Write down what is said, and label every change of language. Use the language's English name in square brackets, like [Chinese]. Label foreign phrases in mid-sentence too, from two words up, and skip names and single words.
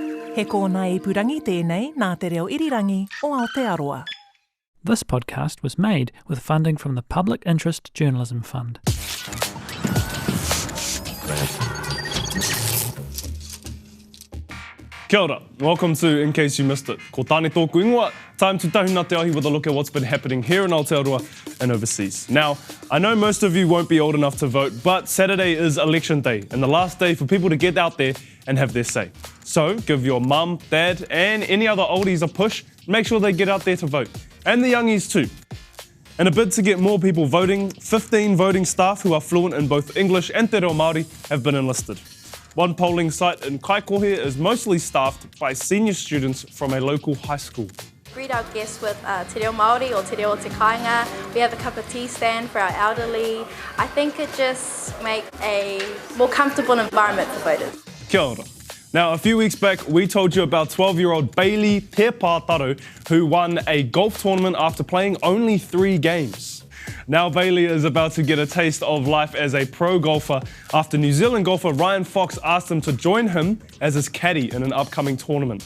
[Māori] He kōna ipurangi tēnei nā te reo irirangi o Aotearoa. [English] This podcast was made with funding from the Public Interest Journalism Fund. [Māori] Kia ora. [English] Welcome to In Case You Missed It. [Māori] Ko tāne tōku ingoa, [English] time to [Māori] tahuna te ahi [English] with a look at what's been happening here in Aotearoa and overseas. Now, I know most of you won't be old enough to vote, but Saturday is election day and the last day for people to get out there and have their say. So give your mum, dad and any other oldies a push, make sure they get out there to vote. And the youngies too. In a bid to get more people voting, 15 voting staff who are fluent in both English and [Māori] te reo Māori [English] have been enlisted. One polling site in Kaikohe is mostly staffed by senior students from a local high school. Greet our guests with [Māori] te reo Māori [English] or [Māori] te reo te kāinga. [English] We have a cup of tea stand for our elderly. I think it just makes a more comfortable environment for voters. [Māori] Kia ora. [English] Now, a few weeks back, we told you about 12-year-old Bailey Te Pātaro, who won a golf tournament after playing only 3 games. Now Bailey is about to get a taste of life as a pro golfer after New Zealand golfer Ryan Fox asked him to join him as his caddy in an upcoming tournament.